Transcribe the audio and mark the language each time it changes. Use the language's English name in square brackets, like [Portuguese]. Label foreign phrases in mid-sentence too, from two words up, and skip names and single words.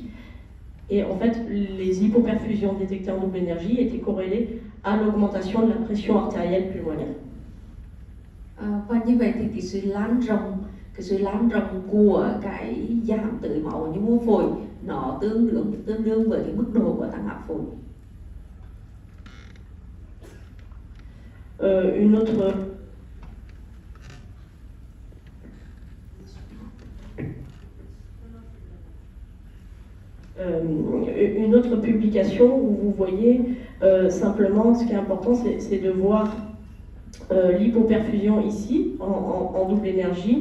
[French] Et en fait, les hypoperfusions détectées en double énergie étaient corrélées à l'augmentation de la pression artérielle pulmonaire. [Vietnamese] Và như vậy thì cái sự lan rộng của cái giảm tưới máu như mô phổi nó tương đương với cái mức độ của tăng áp phổi. [French] Une autre publication où vous voyez simplement, ce qui est important, c'est de voir l'hypoperfusion ici en double énergie.